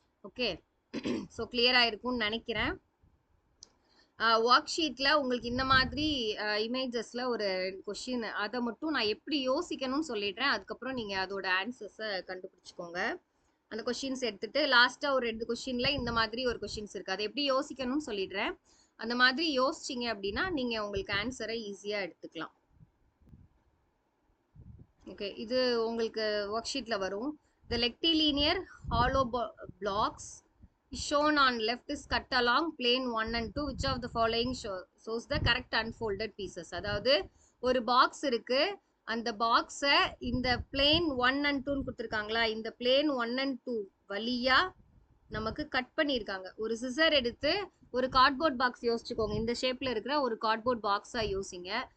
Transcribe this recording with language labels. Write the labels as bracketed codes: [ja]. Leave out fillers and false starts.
[ta] Okay, so கிளியரா இருக்கும்னு நினைக்கிறேன். ஒர்க் ஷீட்ல உங்களுக்கு இந்த மாதிரி இமேஜஸ்ல ஒரு கொஸ்டின், அதை மட்டும் நான் எப்படி யோசிக்கணும்னு சொல்லிடுறேன். அதுக்கப்புறம் நீங்க அதோட ஆன்சர்ஸை கண்டுபிடிச்சுக்கோங்க. அந்த கொஸ்டின்ஸ் எடுத்துட்டு லாஸ்டா ஒரு 2 கொஸ்டின்ல இந்த மாதிரி ஒரு கொஸ்டின்ஸ் இருக்கு, அதை எப்படி யோசிக்கணும்னு சொல்லிடுறேன். அந்த மாதிரி யோசிச்சிங்க அப்படின்னா நீங்க உங்களுக்கு ஆன்சரை ஈஸியா எடுத்துக்கலாம். ஓகே, இது உங்களுக்கு ஒர்க் ஷீட்ல வரும். [en] The rectilinear hollow blocks shown on left is cut along plane 1 and 2. Which of the following shows the correct unfolded pieces? [ta] அதாவது ஒரு பாக்ஸ் இருக்கு, அந்த பாக்ஸை இந்த பிளேன் 1 and 2 கொடுத்துருக்காங்களா, இந்த பிளேன் 1 and 2 வழியா நமக்கு கட் பண்ணியிருக்காங்க. ஒரு சிசர் எடுத்து ஒரு கார்ட்போர்ட் பாக்ஸ் யோசிச்சுக்கோங்க, இந்த ஷேப்ல இருக்கிற ஒரு கார்ட்போர்ட் பாக்ஸா யோசிங்க.